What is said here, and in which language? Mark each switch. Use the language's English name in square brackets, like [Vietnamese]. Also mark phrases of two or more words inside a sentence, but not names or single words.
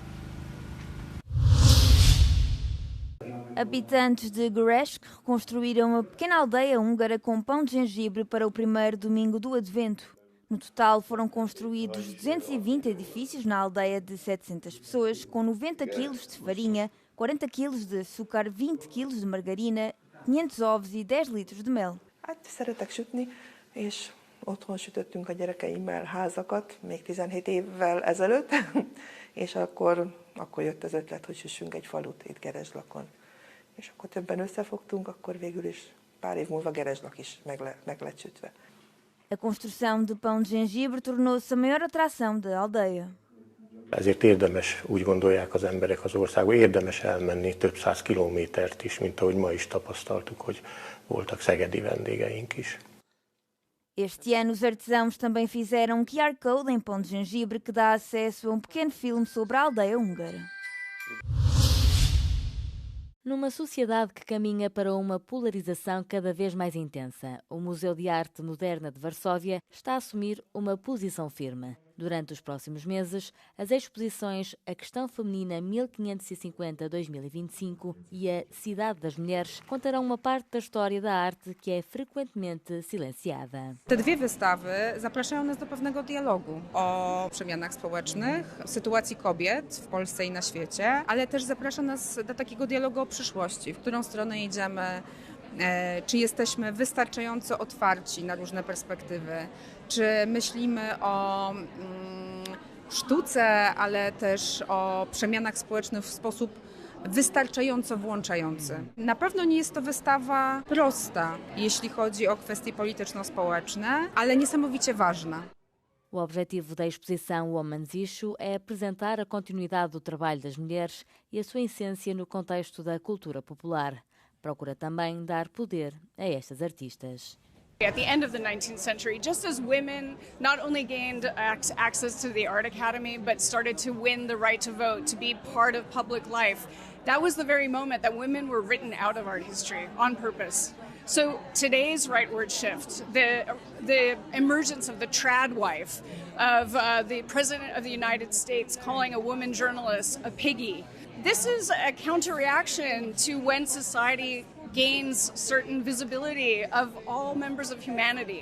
[Portuguese] Habitantes de Gereshk reconstruíram uma pequena aldeia húngara com pão de gengibre para o primeiro domingo do Advento. No total foram construídos 220 edifícios na aldeia de 700 pessoas, com 90 kg de farinha, 40 kg de açúcar, 20 kg de margarina, 500 ovos e 10 litros de mel. [Hungarian] Szeretek sütni, és otthon sütöttünk a gyerekeimmel házakat, még 17 évvel ezelőtt, és akkor jött az ötlet, hogy süssünk egy falut itt Gerezslakon. És akkor többen összefogtunk, akkor végül is pár év múlva Gerezslak is meg lett sütve. [Portuguese] A construção de pão de gengibre tornou-se a maior atração da aldeia. [Hungarian] Ezért érdemes, úgy gondolják az emberek az országban, érdemes elmenni több száz kilométert is, mint ahogy ma is tapasztaltuk, hogy voltak szegedi vendégeink is. [Portuguese] Este ano os artesãos também fizeram um QR Code em pão de gengibre que dá acesso a um pequeno filme sobre a aldeia húngara. Numa sociedade que caminha para uma polarização cada vez mais intensa, o Museu de Arte Moderna de Varsóvia está a assumir uma posição firme. Durante os próximos meses, as exposições A Questão Feminina 1550-2025 e A Cidade das Mulheres contarão uma parte da história da arte que é frequentemente silenciada. [Polish] Te dwie wystawy zapraszają nas do pewnego dialogu o przemianach społecznych, sytuacji kobiet w Polsce i na świecie, ale też zaprasza nas do takiego dialogu o przyszłości, w którą stronę idziemy, czy jesteśmy wystarczająco otwarci na różne perspektywy, czy myślimy o sztuce, ale też o przemianach społecznych w sposób wystarczająco włączający. Na pewno nie jest to wystawa prosta, jeśli chodzi o kwestie polityczno-społeczne, ale niesamowicie ważna. [Portuguese] O objetivo da exposição Women's Issue é apresentar a continuidade do trabalho das mulheres e a sua essência no contexto da cultura popular. Procura também dar poder a estas artistas. [English] At the end of the 19th century, just as women not only gained access to the Art Academy, but started to win the right to vote, to be part of public life, that was the very moment that women were written out of art history on purpose. So today's rightward shift, the emergence of the trad wife, of the President of the United States calling a woman journalist a piggy, this is a counter-reaction to when society gains certain visibility of all members of humanity.